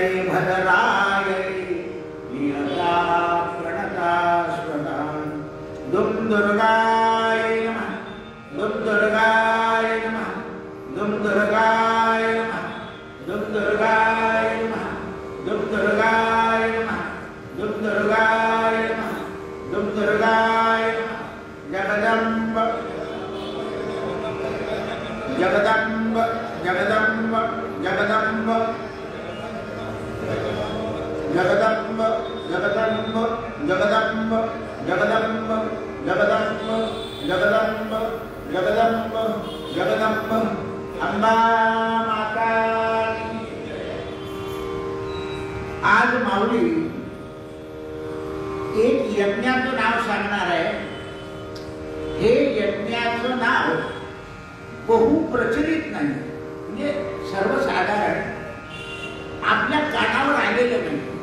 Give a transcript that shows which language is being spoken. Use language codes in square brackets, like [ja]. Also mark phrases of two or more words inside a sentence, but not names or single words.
[sa] भद्रायै नियता प्रणता स्वता दुम दुर्गाय नमः दुम दुर्गाय नमः दुम दुर्गाय नमः दुम दुर्गाय नमः दुम दुर्गाय नमः दुम दुर्गाय नमः दुम दुर्गाय नमः जगदम्ब जगदम्ब जगदम्ब जगदम्ब जगदम्ब जगदम्ब जगदम्ब जगदम्ब जगदम्ब जगदम्ब जगदम्ब जगदम्ब अम्बा माता [mr] आज माऊली एक यज्ञाचं नाव सांगणार आहे. हे यज्ञाचं नाव बहुप्रचलित नाही, म्हणजे सर्वसाधारण आपल्या कानावर आलेलं नाही.